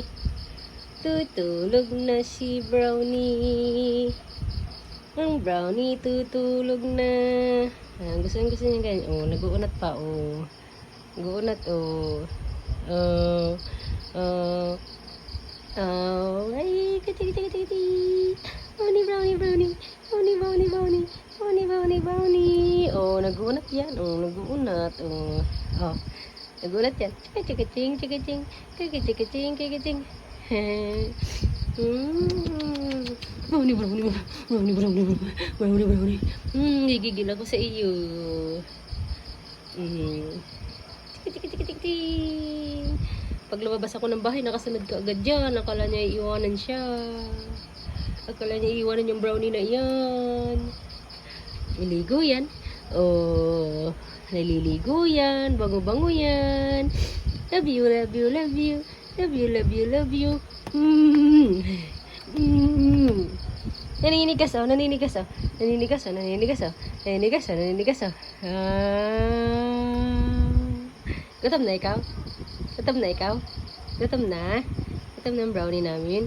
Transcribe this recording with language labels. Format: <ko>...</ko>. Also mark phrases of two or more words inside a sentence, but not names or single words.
<tl>Tutulog na si brownie. Ang brownie tutulog na. Gusto niya ganyan. Nag-uunat pa, Nag-uunat, ay, kati. Brownie, brownie, brownie. Brownie, brownie, brownie. Brownie, brownie, brownie. Nag-uunat yan. Nag-uunat. Nag-uunat yan. Chika-ching, chika-ching. Chika-ching, chika-ching. Brownie, brownie, brownie, brownie, brownie, brownie. Gigigil ako sa iyo. Chika-chika-chika-chika-ching. Pag lumabas ako ng bahay, nakasunod ka agad dyan. Akala niya iiwanan siya. Akala niya iiwanan yung brownie na yan. Naliligo yan. Naliligo yan. Bango-bango yan.</tl> <en>Love you, love you, love you. Love you, love you, love you.</en> <tl>Naninigas, naninigas, naninigas, naninigas, naninigas, naninigas. Gutom na ikaw? Gutom na ikaw? Gutom na? Gutom na ang brownie namin?</tl>